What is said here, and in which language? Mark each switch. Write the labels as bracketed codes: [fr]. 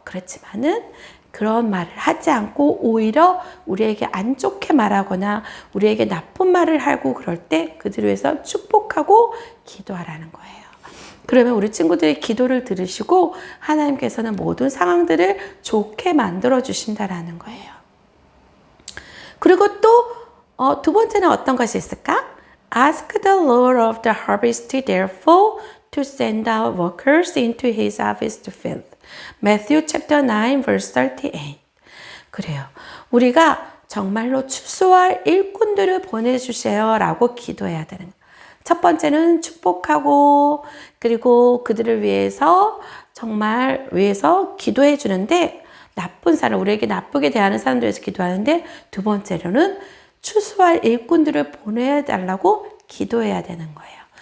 [ko] 그렇지만은 그런 말을 하지 않고 오히려 우리에게 안 좋게 말하거나 우리에게 나쁜 말을 하고 그럴 때 그들을 위해서 축복하고 기도하라는 거예요. 그러면 우리 친구들의 기도를 들으시고 하나님께서는 모든 상황들을 좋게 만들어 주신다라는 거예요. 그리고 또 두 번째는 어떤 것이 있을까? [en] Ask the Lord of the harvest therefore to send out workers into his harvest field. Matthew chapter 9 verse 38. [ko] 그래요. 우리가 정말로 추수할 일꾼들을 보내주세요 라고 기도해야 되는 거예요. 첫 번째는 축복하고 그리고 그들을 위해서 정말 위해서 기도해 주는데, 나쁜 사람, 우리에게 나쁘게 대하는 사람들을 위해서 기도하는데, 두 번째로는 추수할 일꾼들을 보내달라고 기도해야 되는 거예요.